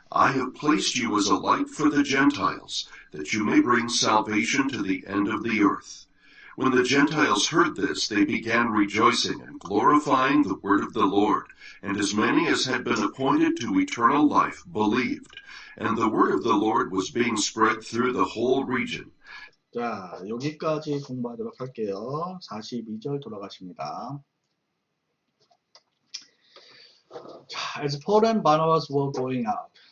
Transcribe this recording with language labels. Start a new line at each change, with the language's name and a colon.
English: I have placed you as a light for the Gentiles, that you may bring salvation to the end of the earth." When the Gentiles heard this, they began rejoicing and glorifying the word of the Lord, and as many as had been appointed to eternal life believed. And the word of the Lord was being spread through the whole region.
Korean: 자, 여기까지 공부하도록 할게요. 42절 돌아가십니다.
English: 자, as Paul and Barnabas were going out.